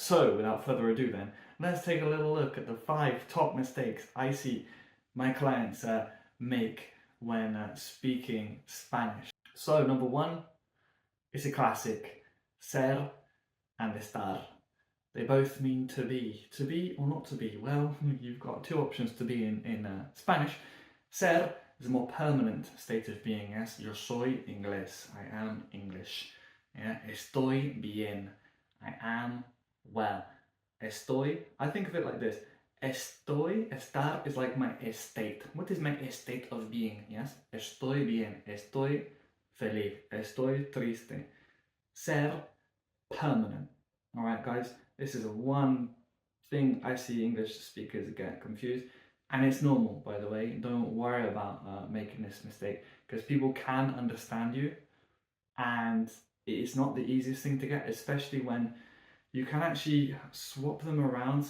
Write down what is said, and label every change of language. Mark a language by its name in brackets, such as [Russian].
[English] So without further ado then, let's take a little look at the 5 top mistakes I see my clients make when speaking Spanish. So number 1, it's a classic, ser and estar. They both mean to be or not to be. Well, you've got 2 options to be in Spanish. Ser is a more permanent state of being, yes? [Spanish] Yo soy inglés, [English] I am English. Yeah? [Spanish] Estoy bien, [English] I am well. Estoy, I think of it like this. Estar is like my estate. What is my estate of being, yes? [Spanish] Estoy bien, estoy feliz, estoy triste. [English] Ser, permanent. Alright guys, this is one thing I see English speakers get confused, and it's normal, by the way. Don't worry about making this mistake, because people can understand you, and it's not the easiest thing to get, especially when you can actually swap them around.